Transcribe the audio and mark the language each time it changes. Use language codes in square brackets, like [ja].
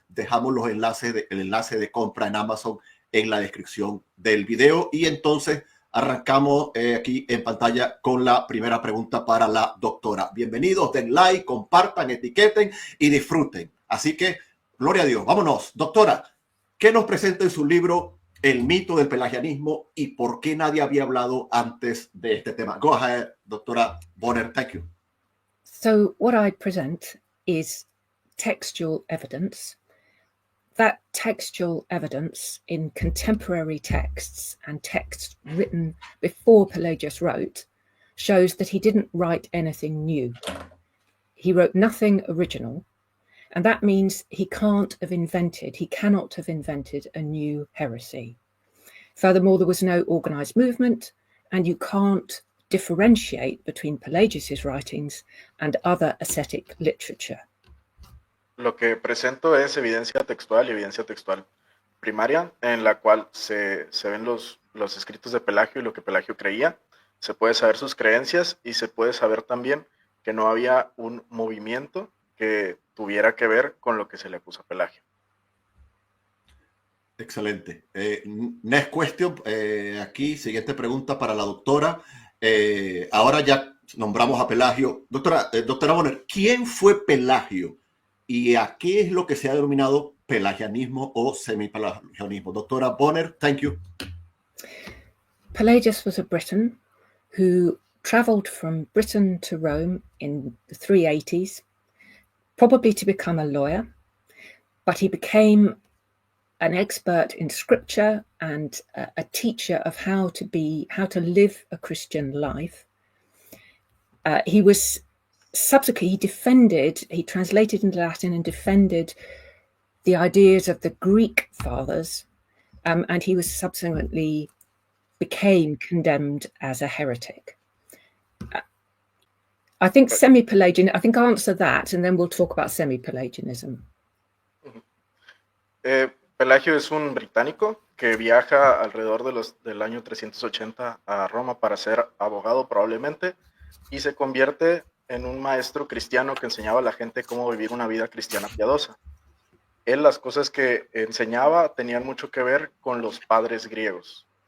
[es] Dejamos los enlaces el enlace de compra en Amazon en la descripción del video y entonces arrancamos aquí en pantalla con la primera pregunta para la doctora. Bienvenidos, den like, compartan, etiqueten y disfruten. Así que, gloria a Dios. Vámonos. Doctora, ¿qué nos presenta en su libro El mito del pelagianismo y por qué nadie había hablado antes de este tema? [en] Go ahead, doctora Bonner. Thank you. So what I present is textual evidence. That textual evidence in contemporary texts and texts written before Pelagius wrote shows that he didn't write anything new. He wrote nothing original, and that means he cannot have invented a new heresy. Furthermore, there was no organized movement, and you can't differentiate between Pelagius's writings and other ascetic literature. [es] Lo que presento es evidencia textual y evidencia textual primaria, en la cual se ven los escritos de Pelagio y lo que Pelagio creía. Se puede saber sus creencias y se puede saber también que no había un movimiento que tuviera que ver con lo que se le acusa a Pelagio. Excelente. [en] Next question. [es] Aquí, siguiente pregunta para la doctora. Ahora ya nombramos a Pelagio. Doctora Bonner, ¿quién fue Pelagio? ¿Y a qué es lo que se ha denominado pelagianismo o semipelagianismo? [en] Doctora Bonner, thank you. Pelagius was a Briton who traveled from Britain to Rome in the 380s, probably to become a lawyer, but he became an expert in scripture and a teacher of how to live a Christian life. He was subsequently he translated into Latin and defended the ideas of the Greek fathers, and he was subsequently became condemned as a heretic. I think semi-Pelagian, I think I'll answer that and then we'll talk about semi-Pelagianism. [es] Pelagio es un británico que viaja alrededor del año 380 a Roma para ser abogado probablemente y se convierte en un maestro cristiano que enseñaba a la gente cómo vivir una vida cristiana piadosa. Él, las cosas que enseñaba tenían mucho que ver con los padres griegos.